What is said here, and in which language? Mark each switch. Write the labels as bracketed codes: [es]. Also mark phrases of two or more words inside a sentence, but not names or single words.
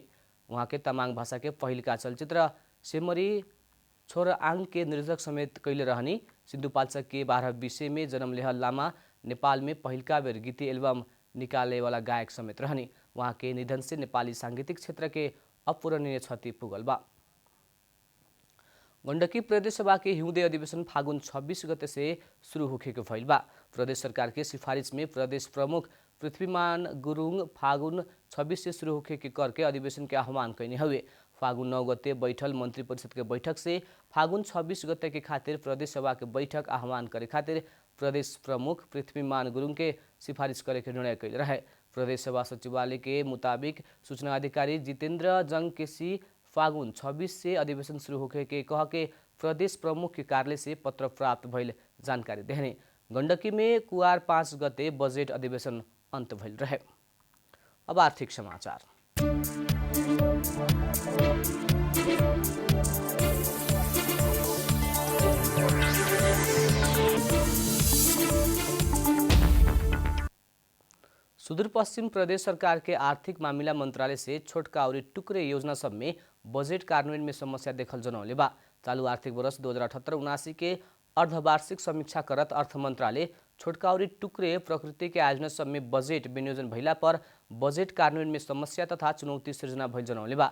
[bho] वहाँ के तमाङ भाषा के पहिलका चलचित्र सेमरी छोराआङ के निर्देशक समेत कैले रहनी। सिन्धुपाल्चोक के 12 विषय में जन्म लेहल लामा नेपाल में पहिलका बेर गीती एल्बम निकाले वाला गायक समेत रहनी। वहाँ के निधन से नेपाली सांगीतिक क्षेत्र के अपूरणीय क्षति पुगल बा। गण्डकी प्रदेश सभा के हिउँदे अधिवेशन फागुन 26 गते से शुरू होखेको भइल बा। प्रदेश सरकार के सिफारिश में प्रदेश प्रमुख पृथ्वीमान गुरुङ फागुन 26 से शुरू होखे के करके अधिवेशन के आह्वान कैने हुए। फागुन 9 गते बैठल मंत्री परिषद के बैठक से फागुन 26 गते के खातिर प्रदेश सभा के बैठक आह्वान करे खातिर प्रदेश प्रमुख पृथ्वीमान गुरुङ के सिफारिश करे के निर्णय कैल रहे। प्रदेश सभा सचिवालय के मुताबिक सूचना अधिकारी जितेंद्र जंग केसी फागुन 26 से अधिवेशन शुरू होखे के कह के प्रदेश प्रमुख के कार्यालय से पत्र प्राप्त भइल जानकारी देहने। गण्डकी में कुआर 5 गते बजेट अधिवेशन अंत भइल रहे। अब आर्थिक समाचार। सुदूरपश्चिम प्रदेश सरकार के आर्थिक मामला मंत्रालय से छोटका और टुकड़े योजना सब में बजेट कार्यान्वयन में समस्या देखल जनौले बा। चालू आर्थिक वर्ष 2078-79 के अर्धवार्षिक समीक्षा करत अर्थ मंत्रालय छोटका और टुकड़े प्रकृति के आयोजना सब में बजेट विनियोजन भइला पर बजेट कार्यान्वयन में समस्या तथा चुनौती सृजना भइल जनौले बा।